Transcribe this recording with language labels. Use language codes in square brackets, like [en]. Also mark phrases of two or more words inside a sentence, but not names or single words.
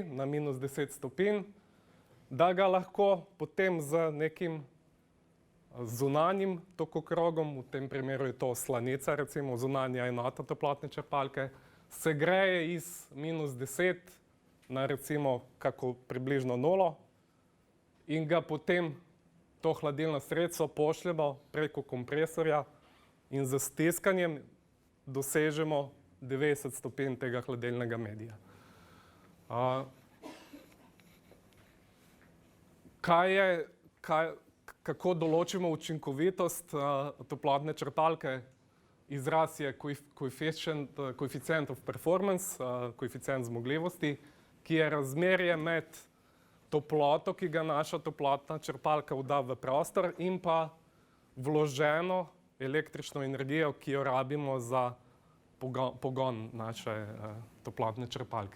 [sl] na -10 stopinj, da ga lahko potem z nekim zunanjim tokokrogom, v tem primeru je to slanica, recimo zunanja enota toplotne črpalke, segreje iz -10 na recimo kako približno 0 in ga potem to hladilno sredstvo pošljemo preko kompresorja in z stiskanjem dosežemo 90 stopinj tega hladilnega medija. Kako določimo učinkovitost toplotne črpalke? Izraz je [en] coefficient of performance, [sl] koeficient zmogljivosti, ki je razmerje med toploto, ki ga naša toplotna črpalka vda v prostor, in pa vloženo električno energijo, ki jo rabimo za pogon naše toplotne črpalke.